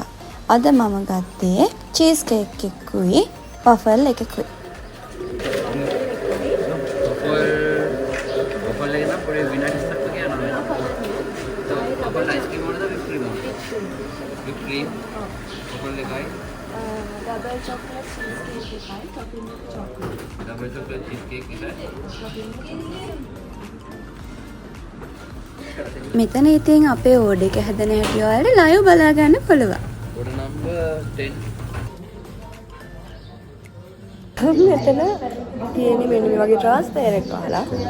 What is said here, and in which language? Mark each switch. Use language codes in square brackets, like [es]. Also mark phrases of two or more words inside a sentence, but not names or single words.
[si] අද මම ගත්තේ [en] cheese cake [si] එකකුයි වෆල් එකකුයි. වෆල් එක නම් පොඩි විනාඩි 7ක් යනවා. [en] waffle ice cream [si] වලද [en] whip cream? whip cream. [si] වෆල් එකයි. [en] double chocolate cheese cake එකයි topping chocolate. double chocolate cheese cake එකයි. [si] මෙතන ඉතින් අපේ ඕඩර් එක හැදෙන හැටි ඔයාලට ලයිව් බලා ගන්න පුළුවන්. [en] Order number 10. [si] මෙතන තියෙන මෙන්න මේ වගේ ට්‍රාන්ස්ෆර් එකක් අහලා.